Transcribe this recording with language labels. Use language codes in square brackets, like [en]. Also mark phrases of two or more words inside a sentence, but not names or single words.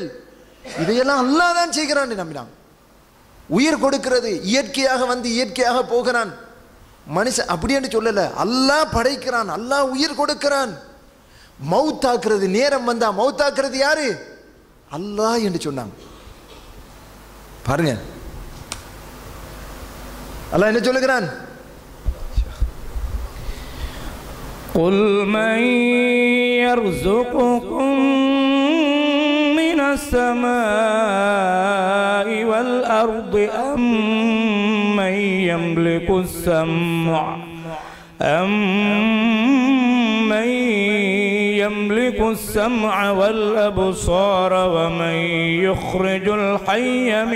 [ta] இதையெல்லாம் அல்லாஹ் தான் செய்கிறான்னு நம்பினாங்க. உயிர் கொடுக்கிறது, இயற்கையாக வந்து இயற்கையாக போகிறான் மனுஷன் அப்படின்னு சொல்லல. அல்லாஹ் படைக்கிறான், அல்லாஹ் உயிர் கொடுக்கிறான். மௌத்தாக்குறது நேரம் வந்தா மௌத்தாக்குறது யாரு? அல்லாஹ் என்று சொன்னாங்க. பாருங்க அல்லாஹ் என்ன சொல்லுகிறான்? [ar] قُلْ مَنْ يَرْزُقُكُمْ مِنَ السَّمَاءِ وَالْأَرْضِ أَمَّنْ يملك السمع والأبصار ومن يخرج الحي